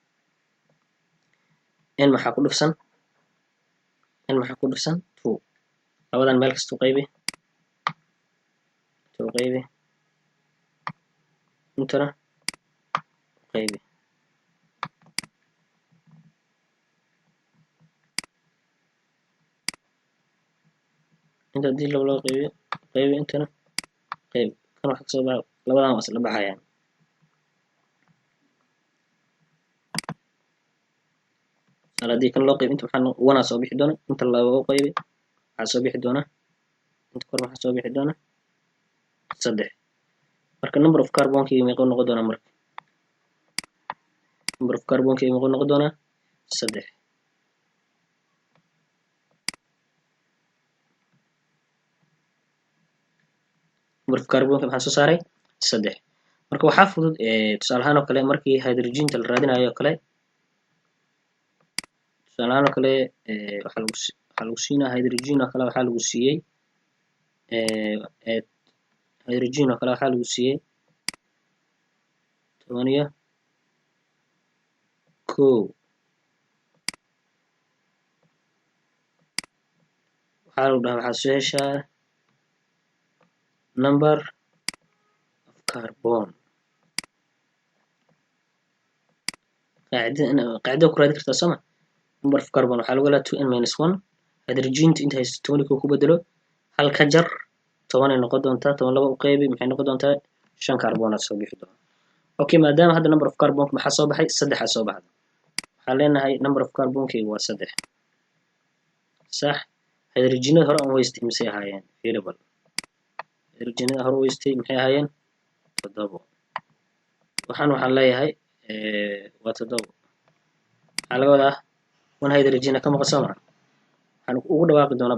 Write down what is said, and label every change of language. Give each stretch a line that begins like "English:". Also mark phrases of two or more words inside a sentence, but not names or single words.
Somali: n maxaa ku dhufsan 2 labadan meel kasta u qaybi intana u qaybi inta hadii loo qaybi intana qaybi kan waxa kasoo baxa labadan waa isla baxayaan haddii kan loo qaybi inta waxaa 1 soo bixi doona inta loo qaybi waxaa soo bixi doona inta kor waxaa soo bixi doona 3 marka
English: number of carbon-kii
Somali: meequu noqon doona marka
English: number of carbon-kii
Somali: meequu noqon doona 3
English: number of carbon-kii
Somali: maxaa soo saaray 3 marka waxaa fudud tusaale ahaan oo kale markii hydrogen-ta la raadinayo oo kale tusaale ahaan oo kale waxaa lagu siinaa hydrogen oo kale waxaa lagu siiyey hydrogen oo kale waxaa lagu siiyey 11 waxaa lagu dhahaa waxaa soo heshaa
English: number of carbon
Somali: qaacidada ku raadi kartaa sooma number of carbon waxaa lagu helaa
English: 2n minus 1
Somali: hydrogen inta haysto 20 ku bedelo hal ka jar 10 ay noqon doontaa 10 laba u qaybi maxay noqon doontaa 5 carbon soo bixi doona okay maadaama hadda
English: number of carbon
Somali: maxaa soo baxay 3 soo baxda waxaan leenahay
English: number of carbon-kii
Somali: waa 3 sax hydrogen-nada hore aan waystay misay ahaayeen variable hydrogen-nada hore waystay maxay ahaayeen 7 waxaan leeyahay waa 7 waxaa laga wadaa 1 hydrogen ka maqan soo waxaan ugu dhawaaqi doonaa